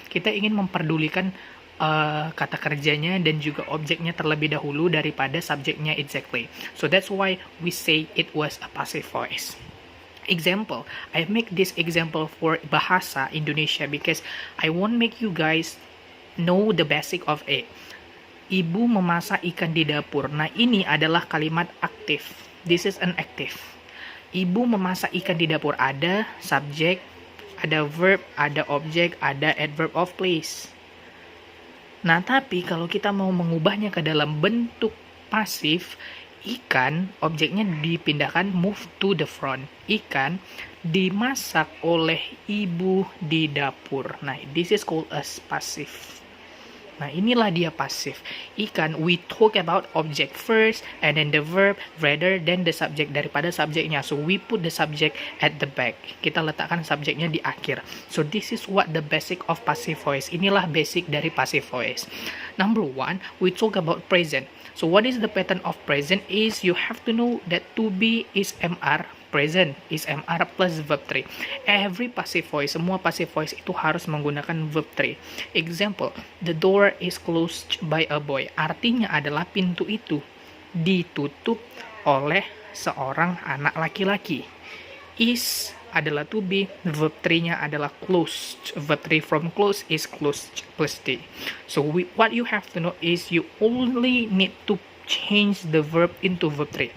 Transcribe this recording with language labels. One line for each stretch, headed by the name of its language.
Indonesian: Kita ingin memperdulikan kata kerjanya dan juga objeknya terlebih dahulu daripada subjeknya
English: exactly. So that's why we say it was a passive voice. Example, I make this example for bahasa Indonesia because I want make you guys know the basic of it.
Indonesian: Ibu memasak ikan di dapur. Nah, ini adalah kalimat aktif.
English: This is an active.
Indonesian: Ibu memasak ikan di dapur. Ada subjek, ada verb, ada objek, ada adverb of place. Nah, tapi kalau kita mau mengubahnya ke dalam bentuk pasif, ikan, objeknya dipindahkan
English: move to the front.
Indonesian: Ikan dimasak oleh ibu di dapur.
English: Nah, this is called as passive.
Indonesian: Nah, inilah dia pasif.
English: Ikan, we talk about object first and then the verb rather than the subject,
Indonesian: daripada subjeknya.
English: So, we put the subject at the back.
Indonesian: Kita letakkan subjeknya di akhir.
English: So, this is what the basic of passive voice.
Indonesian: Inilah basic dari
English: passive voice. Number one, we talk about present. So, what is the pattern of present is you have to know that to be is MR, present is MR plus verb 3. Every passive voice,
Indonesian: semua passive voice itu harus menggunakan verb 3.
English: Example, the door is closed by a boy.
Indonesian: Artinya adalah pintu itu ditutup oleh seorang anak laki-laki. Is adalah to be, verb 3-nya adalah closed.
English: Verb 3 from close is closed plus D. So what you have to know is you only need to change the verb into verb 3.